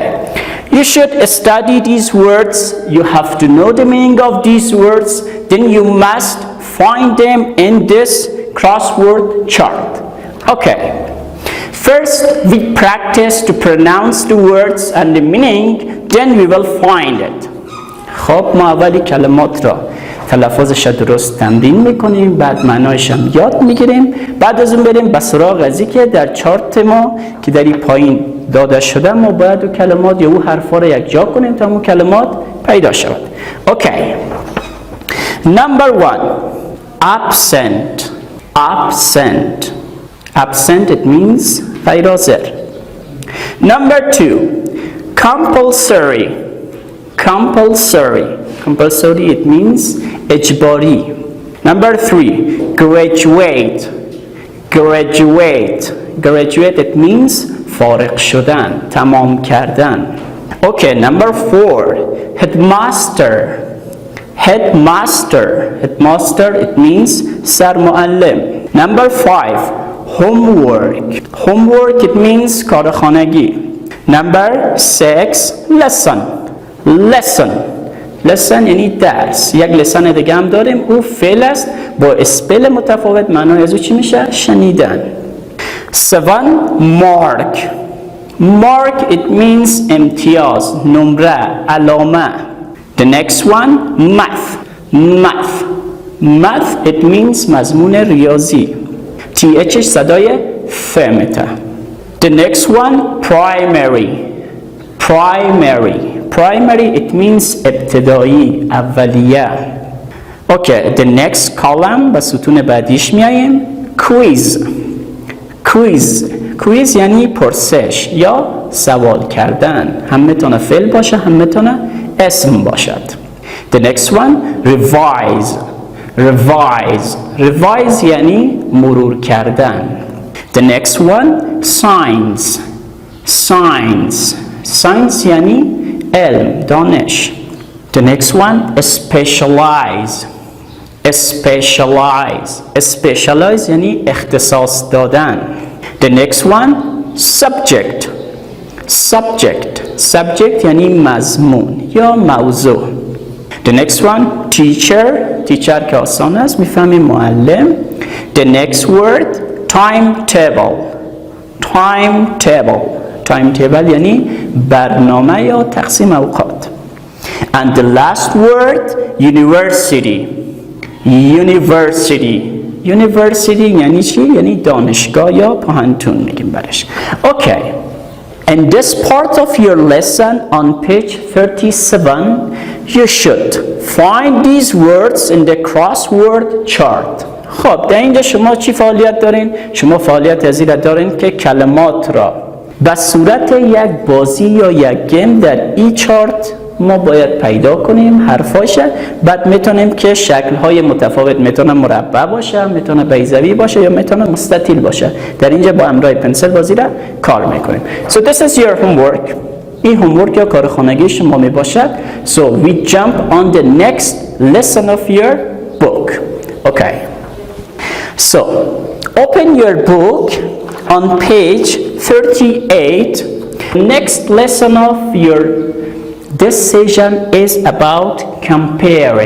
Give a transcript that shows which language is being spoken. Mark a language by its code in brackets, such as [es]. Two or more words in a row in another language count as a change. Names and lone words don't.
[en] You should study these words. You have to know the meaning of these words. Then you must find them in this crossword chart. Okay. First, we practice to pronounce the words and the meaning. Then we will find it. [fa] خب ما اولی کلمات را تلفظش درست تمرین میکنیم، بعد معنایش هم یاد میگیریم، بعد از اون بریم به سراغ ازی که در چارت ما که در این پایین داده شده ما باید او کلمات یا او حرفا را یک جا کنیم تا اون کلمات پیدا شود. [en] Okay. Number 1. Absent. Absent. Absent, it means [fa] غیر حاضر. [en] Number 2. Compulsory. Compulsory. Compulsory, it means اجباری. Number 3. Graduate. Graduate. Graduate, it means [fa] فارغ شدن، تمام کردن. [en] Okay, number 4. Headmaster. Headmaster. Headmaster, it means سرمعلم. Number 5. Homework. Homework, it means کارخانگی. Number 6. Lesson. Lesson. [fa] lesson یعنی درس. یک لسان دیگه هم داریم، او فعل است با اسپل متفاوت. معنای از او چی میشه؟ شنیدن. 7. [en] Mark. Mark, it means [fa] امتیاز، نمره، علامه. [en] The next one. Math. Math. Math, it means [fa] مضمون ریاضی. THش صدای ف میته. [en] The next one. Primary. Primary. Primary, it means [fa] ابتدایی، اولیه. [en] Okay, the next column [fa] به ستون بعدیش میاییم. [en] Quiz. Quiz. Quiz [fa] یعنی پرسش یا سوال کردن. هم میتونه فعل باشه، هم میتونه اسم باشد. [en] The next one. Revise. Revise. [fa] Revise یعنی مرور کردن. [en] The next one. Science. Science. Science [fa] یعنی علم، دانش. [en] The next one. Specialize. Specialize. [fa] Specialize یعنی اختصاص دادن. [en] The next one. Subject. Subject. [fa] Subject یعنی مضمون یا موضوع. [en] The next one. Teacher. Teacher [fa] که آسان است، میفهمیم معلم. [en] The next word. Timetable. Timetable. Timetable [fa] یعنی برنامه یا تقسیم اوقات. [en] And the last word. University. University. University [fa] یعنی چی؟ یعنی دانشگاه یا پانتون میگیم برش. [en] Okay. In this part of your lesson on page 37, you should find these words in the crossword chart. [fa] خب در اینجا شما چی فعالیت دارین؟ شما فعالیت از این دارین که کلمات را به صورت یک بازی یا یک گیم در این چارت ما باید پیدا کنیم حرفاشه. بعد میتونیم که شکل‌های متفاوت، میتونه مربع باشه، میتونه بیضوی باشه یا میتونه مستطیل باشه. در اینجا با همراه پنسل بازی را کار میکنیم. [en] So this is your homework. [fa] این هومورک یا کار خانگی شما می باشد. [en] So we jump on the next lesson of your book. Okay. So open your book on page 38. Next lesson of your this session is about comparing.